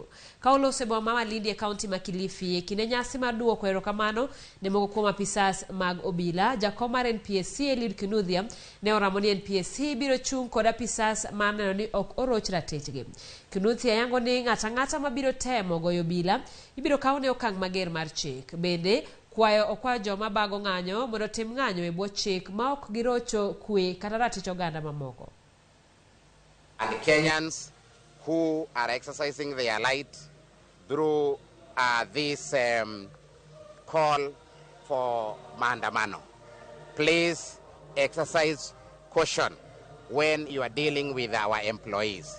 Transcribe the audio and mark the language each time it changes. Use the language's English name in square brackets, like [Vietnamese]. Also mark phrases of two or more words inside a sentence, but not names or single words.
[Luo (Kenya and Tanzania)] Ka olose boma ma Malindi e kaunti ma Kilifi e kinde nyasi mar duoko erokamano ne moko kuom apisas mag obila, jakom mar NPSC Eliud Kinuthia ne oramo ni NPSC biro chung' kod apisas mar neno ni ok oroch ratechgi. Kinuthia yango ni ng'ata mabiro temo goyo obila ibiro kaw ne okang' mager mar chik. Bende okwayo joma bago ng'anyo mondo tim ng'anyo e bwo chik ma ok girocho kwe kata ratich oganda mamoko. [English] And Kenyans who are exercising their right through this call for maandamano, please exercise caution when you are dealing with our employees.